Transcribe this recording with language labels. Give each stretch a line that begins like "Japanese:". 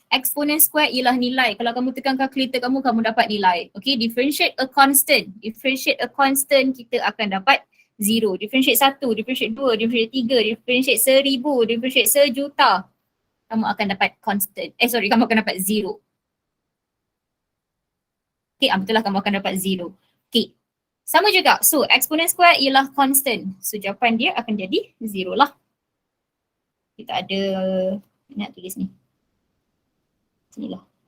Malay: Exponent square ialah nilai. Kalau kamu tekan calculator kamu, kamu dapat nilai.
English: Okay, differentiate a constant. Differentiate a constant,
Malay: kita akan dapat 0.
English: Differentiate 1, differentiate 2, differentiate 3, differentiate 1000, differentiate 1,000,000.
Malay: Kamu akan dapat constant. Kamu akan dapat 0. Okay, betul lah, kamu akan dapat 0. Okay, sama juga. So, exponent square ialah constant. So, jawapan dia akan jadi 0 lah. Kita ada, nak tulis ni. Sinilah.